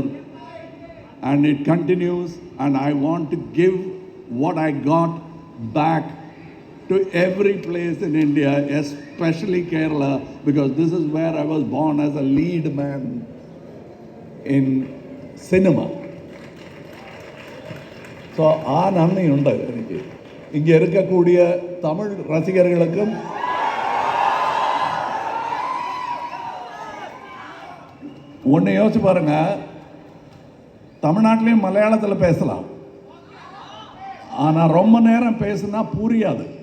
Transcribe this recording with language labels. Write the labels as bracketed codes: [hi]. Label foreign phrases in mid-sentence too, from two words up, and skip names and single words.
[en] And it continues, and I want to give what I got back to every place in India, especially Kerala, because this is where I was born as a lead man in cinema. So, [ml] ആ നന്ദിയുണ്ട് എനിക്ക്. [ta] ഇங்கே இருக்கக்கூடிய தமிழ் ரசிகர்களுக்கும் ஒன்று யோசிச்சு பாருங்க. தமிழ்நாட்டிலையும் மலையாளத்தில் பேசலாம், ஆனால் ரொம்ப நேரம் பேசுனா புரியாது.